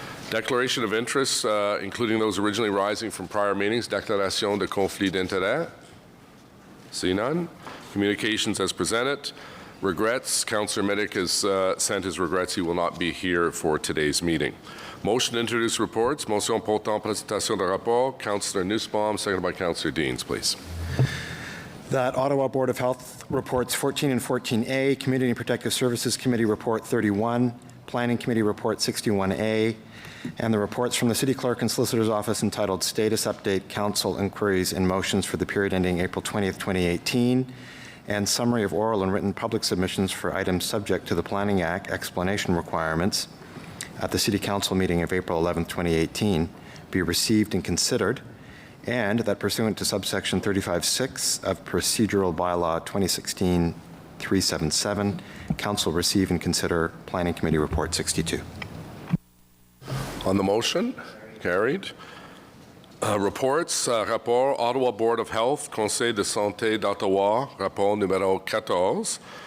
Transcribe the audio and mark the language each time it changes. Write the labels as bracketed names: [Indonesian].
[English] Declaration of interests, including those originally rising from prior meetings. [French] Déclaration de conflit d'intérêt. [English] See none. Communications as presented. Regrets. Councillor Middick has sent his regrets. He will not be here for today's meeting. Motion to introduce reports. [French] Motion portant présentation de rapport. [English] Councillor Nussbaum, seconded by Councillor Deans, please. That Ottawa Board of Health reports 14 and 14A, Community and Protective Services Committee Report 31, Planning Committee Report 61A, and the reports from the City Clerk and Solicitor's Office entitled Status Update, Council Inquiries and Motions for the period ending April 20th, 2018, and Summary of Oral and Written Public Submissions for items subject to the Planning Act explanation requirements at the City Council meeting of April 11th, 2018, be received and considered, and that pursuant to subsection 35(6) of Procedural Bylaw 2016-377, Council receive and consider Planning Committee Report 62. On the motion, carried. [French] Reports, rapport, Ottawa Board of Health, Conseil de santé d'Ottawa, rapport numéro 14.